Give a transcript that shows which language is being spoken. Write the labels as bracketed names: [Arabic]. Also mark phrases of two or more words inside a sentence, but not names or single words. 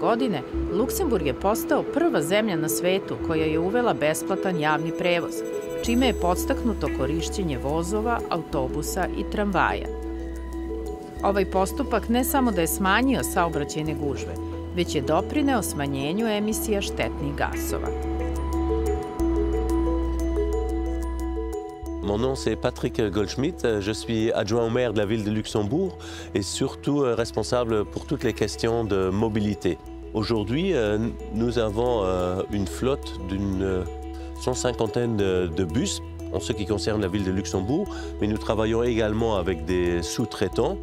[Serbian] godine Luksemburg je postao prva zemlja na svetu koja je uvela besplatan javni prevoz, čime je podstaknuto korišćenje vozova, autobusa i tramvaja. Ovaj postupak ne samo da je smanjio saobraćajne gužve, već je doprineo smanjenju emisija štetnih gasova. [French] Mon nom c'est Patrick Goldschmidt, je suis adjoint au maire de la ville de Luxembourg et surtout responsable pour toutes les questions de mobilité. Aujourd'hui, nous avons une flotte d'une 150aine de bus en ce qui concerne la ville de Luxembourg, mais nous travaillons également avec des sous-traitants.